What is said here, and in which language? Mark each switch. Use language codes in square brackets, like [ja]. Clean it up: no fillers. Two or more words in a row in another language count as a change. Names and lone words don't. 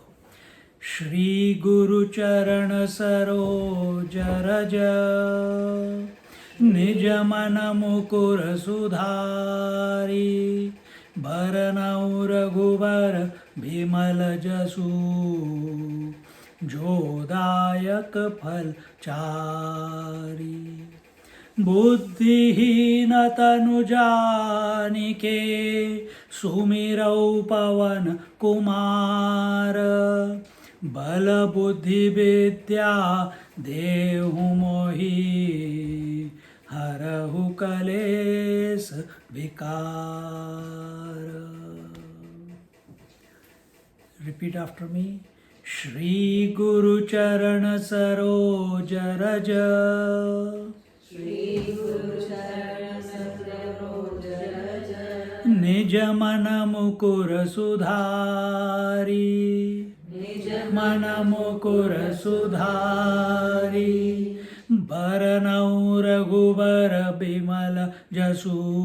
[awa] श्री गुरु चरन सरोज रज, निज मन मुकुर सुधारि, बरनउँ रघुबर बिमल जसु, जोदायक फल चारि. बुद्धिहीन तनु जानिके सुमिरौ पवन कुमार, बल बुद्धि विद्या देहु मोहि, हरहु कलेश विकार. [en] Repeat after me. [awa] श्री गुरु चरन सरोज रज, निज मन मुकुर सुधारी, मन मुकुर सुधारी, बरनौ रघुबर बिमल जसु,